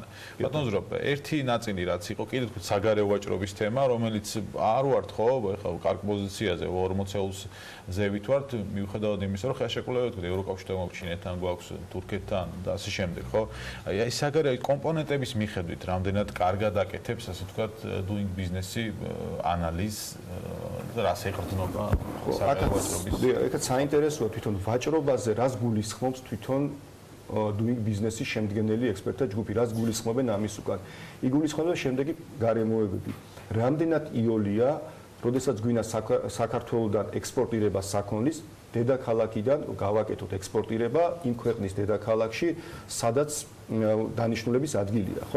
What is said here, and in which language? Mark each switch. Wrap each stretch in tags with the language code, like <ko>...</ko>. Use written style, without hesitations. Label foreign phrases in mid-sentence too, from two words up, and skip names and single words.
<ka>ბატონ ზურაბ, ერთი ნაწილი რაც იყო კიდე თქვით საგარეო ვაჭრობის თემა, რომელიც არ ვართ ხო, ეხლა კარგ პოზიციაზე 40-ულს ზევით ვართ, მიუხედავად იმისა, რომ ხა შეკვლევით თქვით ევროკავშირთან გვაქვს, ჩინეთთან გვაქვს, თურქეთთან და ასე შემდეგ, ხო? აი საგარეო კომპონენტების მიხედვით, რამდენად კარგად აკეთებს, ასე ვთქვათ,</ka> <en>doing business-</en> <ka>ი ანალიზს და რას ეყრდნობა საგარეო ვაჭრობის. ეხლა საინტერესოა თვითონ ვაჭრობაზე, რას გულისხმობს თვითონ</ka> <en>doing business-</en> <ka>ის შემდგენელი ექსპერტთა ჯგუფი, რას გულისხმობენ ამის უკან. იგულისხმება შემდეგი გარემოებები. რამდენად იოლია, როდესაც გვინა საქართველოსთან ექსპორტირება საქონლის დედაქალაქიდან გავაკეთოთ ექსპორტირება იმ ქვეყნის დედაქალაქში, სადაც დანიშნულების ადგილია, ხო?</ka>